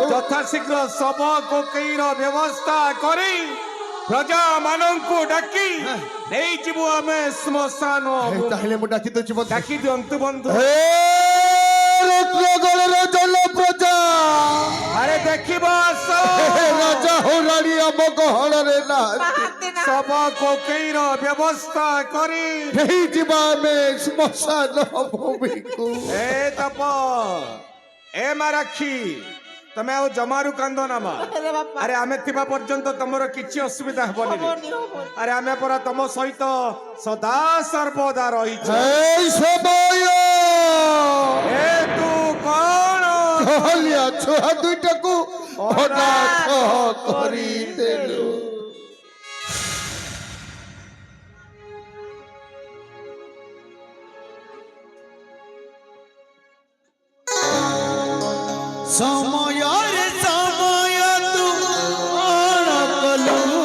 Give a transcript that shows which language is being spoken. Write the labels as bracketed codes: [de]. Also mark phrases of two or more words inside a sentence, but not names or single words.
[or] ଯଥାଶୀଘ୍ର ଶବ କୋକେଇର ବ୍ୟବସ୍ଥା କରି ପ୍ରଜା ମାନଙ୍କୁ ଡାକି ନେଇଯିବୁ ଆମେ ଶ୍ମଶାନ ତାହେଲେ ମୁଁ ଡାକି ଦଉଛି ବନ୍ଧୁ ଡାକି ଦିଅନ୍ତୁ ବନ୍ଧୁ ହେ ରତ୍ନଗଡ଼ର ଜନ ପ୍ରଜା ଆରେ ଦେଖିବ ଆସ ହେ ରାଜା ହଉ ରାଣୀ ଆମ ଗହଳରେ ନାହାନ୍ତି বাহাতে না ଶବ କୋକେଇର ବ୍ୟବସ୍ଥା କରି ନେଇଯିବା ଆମେ ଶ୍ମଶାନ ଭୂମିକୁ ଏ ତପ ଏ ମା ରାକ୍ଷୀ ତମେ ଆଉ ଜମାରୁ କାନ୍ଦ ନା ମା রে বাবা ଆରେ ଆମେ ଥିବା ପର୍ଯ୍ୟନ୍ତ ତମର କିଛି ଅସୁବିଧା ହବନି হবনি হবনি ଆରେ ଆମେ ପରା ତମ ସହିତ ସଦା ସର୍ବଦା ରହିଛୁ এই সময় ଏ ତୁ କଣ କହିଲିଆ ଛୁଆ ଦୁଇଟାକୁ ଅନାଥ କରିଦେଲୁ ସମୟରେ ସମୟ ତୁ ଅଣ କଲୁ